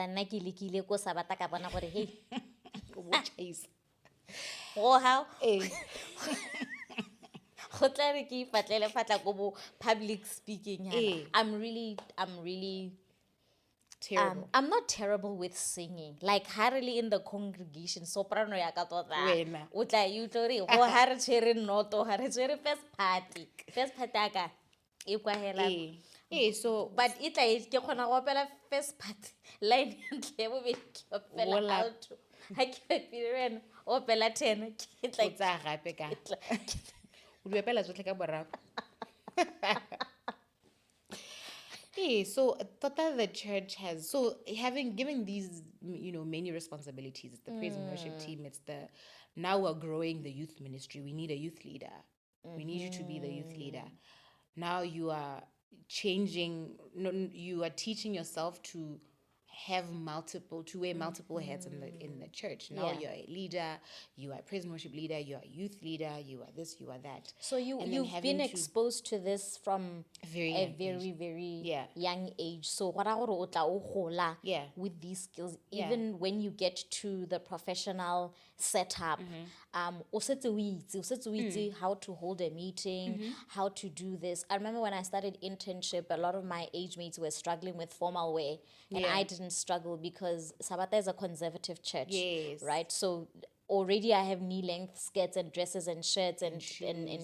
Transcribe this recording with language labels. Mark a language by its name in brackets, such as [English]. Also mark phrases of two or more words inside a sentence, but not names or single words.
[English] Which is how? Eh. Public speaking. I'm really Terrible. I'm not terrible with singing. Like hardly in the congregation. [Tswana] Soprano ya ka tota. Wena. O tla utlwe re go ha re tshwere noto, ha re tshwere [English] first party. First party [Tswana] aka e kwa hela. [English] So But it like [Tswana] ke khona go opela [English] first party. [Tswana] Line ntle bobedi ke opela alto. Ha ke pire opela 10 ke like tsa gape ka. O di opela tsotlhe ka boraro. [English] So the church has given these many responsibilities. It's the praise and worship team. It's now we're growing the youth ministry. We need a youth leader. We need you to be the youth leader. Now you are changing. You are teaching yourself to to wear multiple hats in the church. Now Yeah. you're a leader, you are a praise and worship leader, you are a youth leader, you are this, you are that. So And then you've having been to exposed to this from very a young very age. very Yeah. young age. So what are [Tswana] o tla o gola [English] Yeah. with these skills, Yeah. even when you get to the professional setup, [Tswana] o setse o itse [English] how to hold a meeting, how to do this. I remember when I started internship, a lot of my age mates were struggling with formal wear, and Yeah. I didn't struggle because Sabata is a conservative church, Yes. right? So already I have knee-length skirts and dresses and shirts and shoes.